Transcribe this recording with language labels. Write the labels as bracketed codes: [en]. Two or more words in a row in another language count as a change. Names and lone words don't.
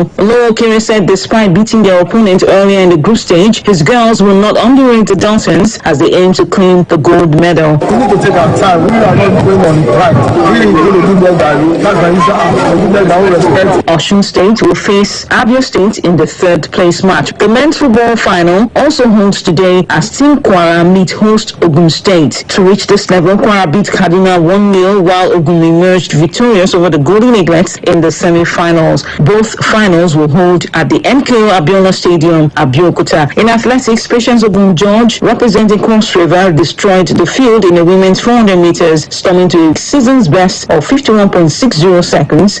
[en] Oluokere said despite beating their opponent earlier in the group stage, his girls will not underrate the Deltans as they aim to claim the gold medal. We need to take our time. We are not going on pride. We need to do well by you. That's my respect. Osun State will face Abia State in the third place match. The men's football final also holds today as Team Kwara meet host Ogun State. To reach this level, Kwara beat Kaduna 1-0 while Ogun emerged victorious over the Golden Eaglets in the semi-finals. Both finals will hold at the MKO Abiola Stadium, Abeokuta. In athletics, Patience Ogun George, representing Cross River, destroyed the field in the women's 400 meters, storming to a season's best of 51.60 seconds.